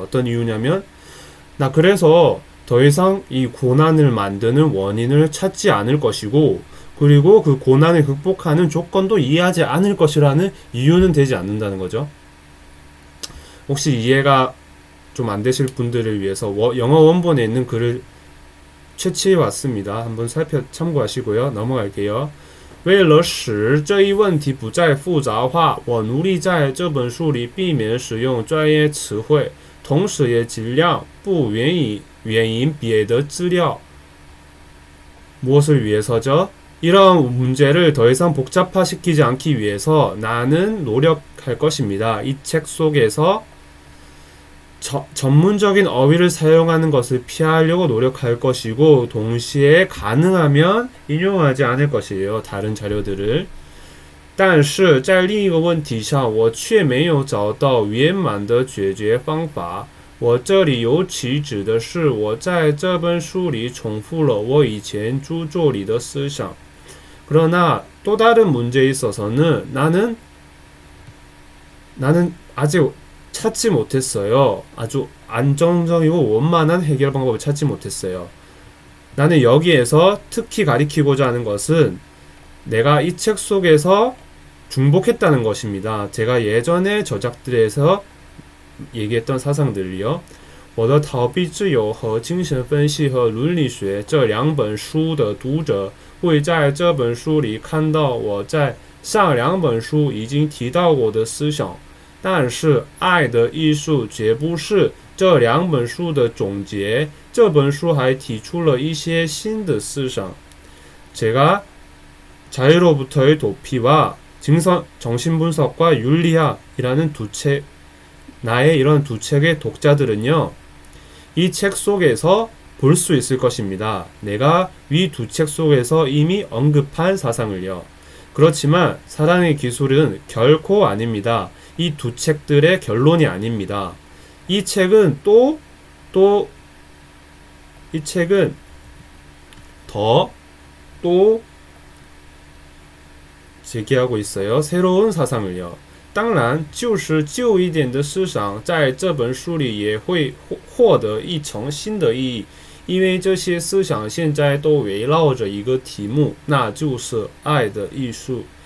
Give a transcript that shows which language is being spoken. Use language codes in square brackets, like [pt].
[ko] 어떤 이유냐면 나 그래서 더 이상 이 고난을 만드는 원인을 찾지 않을 것이고 그리고 그 고난을 극복하는 조건도 이해하지 않을 것이라는 이유는 되지 않는다는 거죠. 혹시 이해가 좀 안 되실 분들을 위해서 영어 원본에 있는 글을 채취해 왔습니다. 한번 참고하시고요. 넘어갈게요. [zh] 为了使这一问题不再复杂化，我努力在这本书里避免使用专业词汇，同时也尽量不援引别的资料。 [ko] 무엇을 위해서죠? 이런 문제를 더 이상 복잡화시키지 않기 위해서 나는 노력할 것입니다. 이 책 속에서 전문적인 어휘를 사용하는 것을 피하려고 노력할 것이고 동시에 가능하면 인용하지 않을 것이에요. 다른 자료들을. [zh] 但是在另一个问题上我却没有找到圆满的解决方法。我这里尤其指的是我在这本书里重复了我以前著作里的思想。 [ko] 그러나 또 다른 문제에 있어서는 나는 아직 찾지 못했어요. 아주 안정적이고 원만한 해결 방법을 찾지 못했어요. 나는 여기에서 특히 가리키고자 하는 것은 내가 이 책 속에서 중복했다는 것입니다. 제가 예전에 저작들에서 얘기했던 사상들이요. [zh] 我的逃避自由和精神分析和伦理学这两本书的读者会在这本书里看到我在上两本书已经提到过的思想。但是爱的艺术绝不是这两本书的总结，这本书还提出了一些新的思想。 [ko] 제가 자유로부터의 도피와 정신분석과 윤리학이라는 나의 이런 두 책의 독자들은요, 이 책 속에서 볼 수 있을 것입니다. 내가 위 두 책 속에서 이미 언급한 사상을요. 그렇지만 사랑의 기술은 결코 아닙니다. 이 두 책들의 결론이 아닙니다. 이 책은 이 책은 또 제기하고 있어요. 새로운 사상을요. [zh] 当然就是旧一点的思想在这本书里也会获得一层新的意义，因为这些思想现在都围绕着一个题目，那就是爱的艺术。